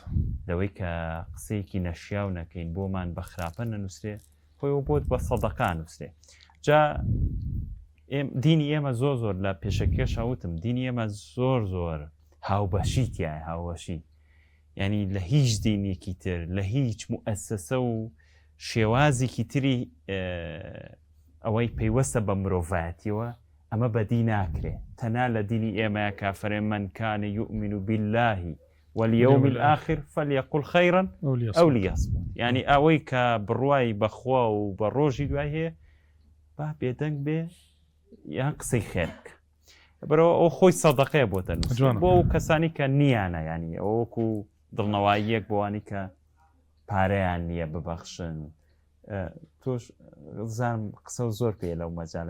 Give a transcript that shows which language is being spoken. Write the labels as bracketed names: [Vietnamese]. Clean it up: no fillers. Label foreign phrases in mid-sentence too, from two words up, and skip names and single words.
[Central Kurdish] لەوەی کە قسەیەکی نەشیاو نەکەین بۆمان بە خراپە نەنووسێ خۆی بۆت بە سەدەقا نووسێ جا دینی ئێمە زۆر لە پێشەکەشە وتم دینی ئێمە زۆر هاوبەشیتیایە هاوبەشی ینی لە هیچ دینێکی تر لە هیچ موئەسسەسە و شێوازێکی تری ئەوەی پەیوەستە بە مرۆڤایەتیەوە ئەمە بەدی ناکرێ تەنها لە دینی ئێمەیە کافرێ [Arabic] من کان یؤمن بالله واليوم الآخر فليقل خيرا أو ليصمت [Central Kurdish] يعني ئەوەی کە بڕوای بەخوا و بە ڕۆژی دوای هەیە با بێدەنگ بێ یان قسەی خێرک بەرەوە ئەو خۆی سەدەقەیە بۆتە بۆ ئەو کەسانی کە نیانە ینی ئەوەکو دڵنەواییەک بۆوانی کە پارەیان نییە ببەخشن تۆش زانم قسە زۆر پێ لەو مەجاالە